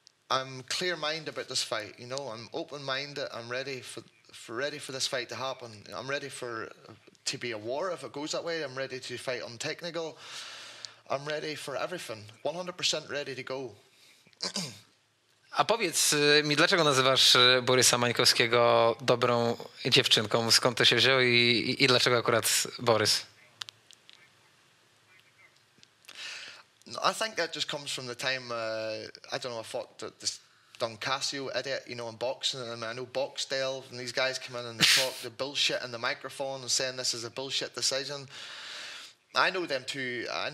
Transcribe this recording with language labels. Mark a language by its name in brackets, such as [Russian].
[English] I'm clear-minded about this fight. You know, I'm open-minded. I'm ready for this fight to happen. I'm ready to be a war if it goes that way. I'm ready to fight on technical. I'm ready for everything. 100% ready to go. [Polish] A powiedz mi, dlaczego nazywasz Borysa Mańkowskiego dobrą dziewczynką? Skąd to się wzięło i dlaczego akurat Borys? [English] No, I think that just comes from the time, I don't know, I fought this Casio idiot, you know, in boxing, and I know Boxdale, and these guys come in and they talk the bullshit in the microphone and saying this is a bullshit decision. I know them too.